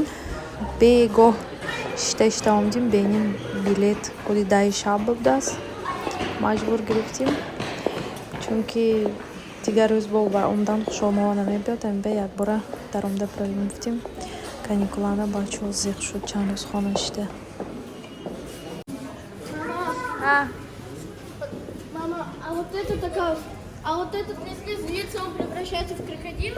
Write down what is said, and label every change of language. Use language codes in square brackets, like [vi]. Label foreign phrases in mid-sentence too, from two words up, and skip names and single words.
[tg] Бегоҳ шишта омдим, беъним билет худи 10 шаб будааст. Маҷбур гирифтим, чунки дигар рӯз бо ба омдан хушомова намебиёд. Амбе якбора дар омда проим гуфтим. Каникулана бачаҳо зиқ шуд, чанд рӯз хона ништа. [ru] Мама, а вот это такая... А вот этот, если злится, он превращается в крокодила?